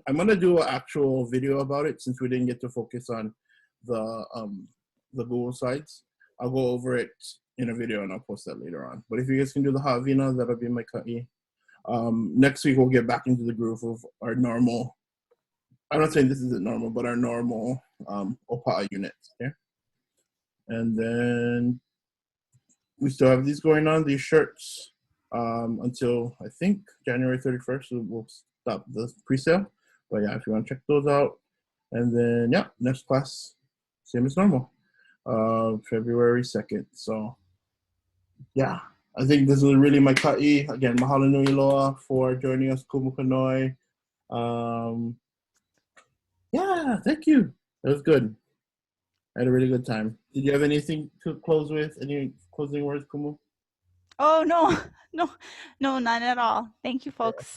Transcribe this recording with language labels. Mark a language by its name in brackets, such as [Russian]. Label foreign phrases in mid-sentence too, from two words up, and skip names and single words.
[English] I'm gonna do an actual video about it since we didn't get to focus on the Google Slides. I'll go over it in a video and I'll post that later on. But if you guys can do the ha'awina, that'll be my ka'i. Next week we'll get back into the groove of our normal. I'm not saying this isn't normal, but our normal ʻŌPaʻa units. Okay. And then we still have these going on, these shirts, until I think January 31st. So we'll stop the pre-sale. But yeah, if you want to check those out. And then yeah, next class, same as normal, February 2nd. So yeah, I think this is really my ka'i. Again, [Hawaiian] mahalo nui loa [English] for joining us, Kumukanoi. Yeah, thank you. That was good. I had a really good time. Did you have anything to close with? Any closing words, Kumu? Oh, no, none at all. Thank you, folks.